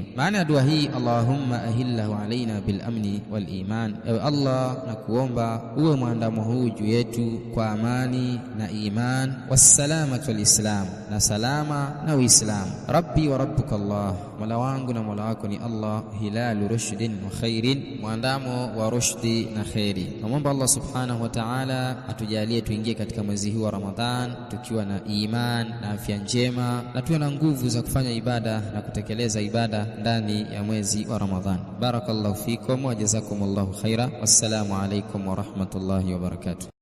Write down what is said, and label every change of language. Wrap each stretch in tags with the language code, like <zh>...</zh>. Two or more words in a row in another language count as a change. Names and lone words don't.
<sw>Maana ya dua hii,</sw> <ar>اللهم أهله علينا بالأمن والإيمان,</ar> <sw>ewe Allah nakuomba uwe muandamo huu juu yetu kwa amani na iman,</sw> <ar>والسلامة والإسلام,</ar> <sw>na salama na uislamu,</sw> <ar>ربي وربك الله,</ar> <sw>mola wangu na mola wako ni Allah,</sw> <ar>هلال رشد وخير,</ar> <sw>muandamo wa rushdi na khairi. Naomba Allah</sw> <ar>سبحانه وتعالى</ar> <sw>atujalie tuingie katika mwezi huu wa Ramadhan tukiwa na iman na afya njema, na tuwe na nguvu za kufanya ibada na kutekeleza ibada ndani ya mwezi wa Ramadhan.</sw> <ar>بارك الله فيكم وجزاكم الله خيرا والسلام عليكم ورحمة الله وبركاته.</ar>